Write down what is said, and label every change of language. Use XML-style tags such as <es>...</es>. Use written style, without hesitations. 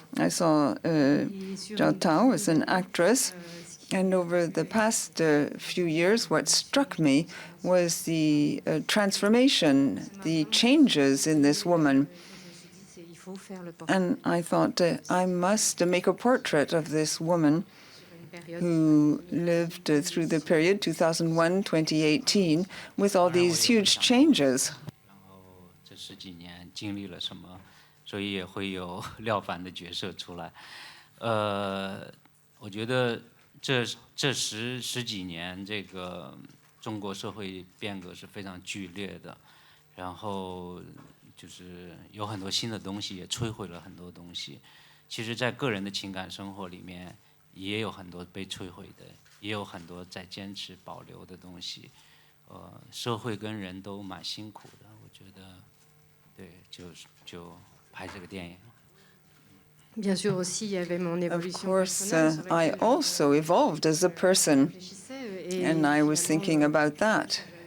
<en>I saw Zhao as an actress, and over the past few years, what struck me was the transformation, the changes in this woman. And I thought, I must make a portrait of this woman who lived through the period 2001-2018 with all these huge changes.</en> <zh>这10几年经历了什么，所以也会有廖凡的角色出来。我觉得这十几年，这个中国社会变革是非常剧烈的，然后。就是有很多新的东西，也摧毁了很多东西。其实，在个人的情感生活里面，也有很多被摧毁的，也有很多在坚持保留的东西。社会跟人都蛮辛苦的，我觉得，对，就拍这个电影。</zh> <en>Of course, I also evolved as a person, and I was thinking about that.</en>